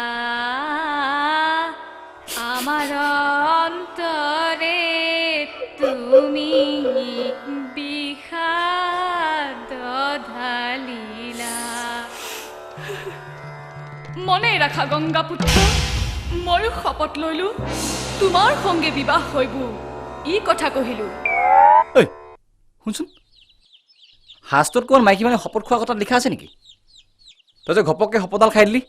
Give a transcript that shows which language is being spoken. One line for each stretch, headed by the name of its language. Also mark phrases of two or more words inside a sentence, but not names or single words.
Assamese: আমার অন্তরে তুমি বিষাদ ঢালিলা মনে রাখা গঙ্গা পুত্র মই শপত লইলো তোমাৰ সঙ্গে বিবাহ হইব ই কথা কহিলো ঐ শুনচোন শাস্ত্ৰত কোন মাইকী মানে শপত খোৱা কথাত লিখা আছে নেকি তই যে ঘপককে শপতডাল খাই দিলি